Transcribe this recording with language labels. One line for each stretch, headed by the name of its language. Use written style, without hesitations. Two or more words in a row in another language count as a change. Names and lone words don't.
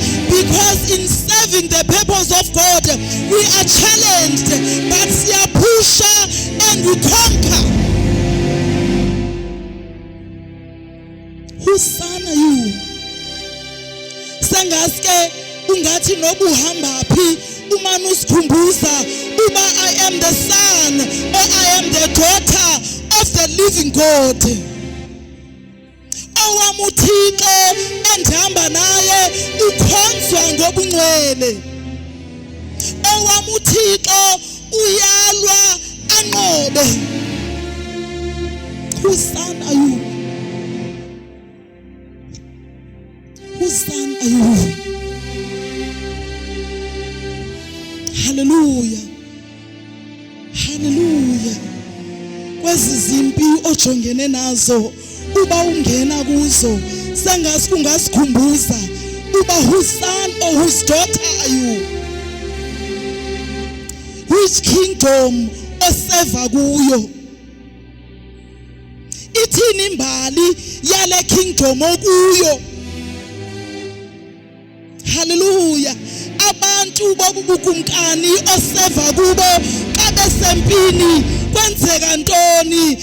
English: Because in serving the purpose of God we are challenged but siyapusha and we conquer. Whose son are you?
Xhosa: Sengaske ungathi nobuhamba phi umana usikhumbuza uba
English: I am the son or I am the daughter of the living God.
Xhosa: Owami uThixo endihamba naye ukhonzwa ngobungcwele. Owami uThixo uyalwa anqobe.
English: Whose son are you? Whose son are you? Hallelujah.
Xhosa: Hallelujah. Kwezi zimpi ojongene nazo uba ungena kuzo sengathi ungasikhumbuza uba
English: whose son or whose daughter are you? Which kingdom
Xhosa: oseva kuyo? Ithini imbali yale kingdom okuyo? Hallelujah. Abantu bobubukumkani oseva kubo xa besempini kwenzeka ntoni?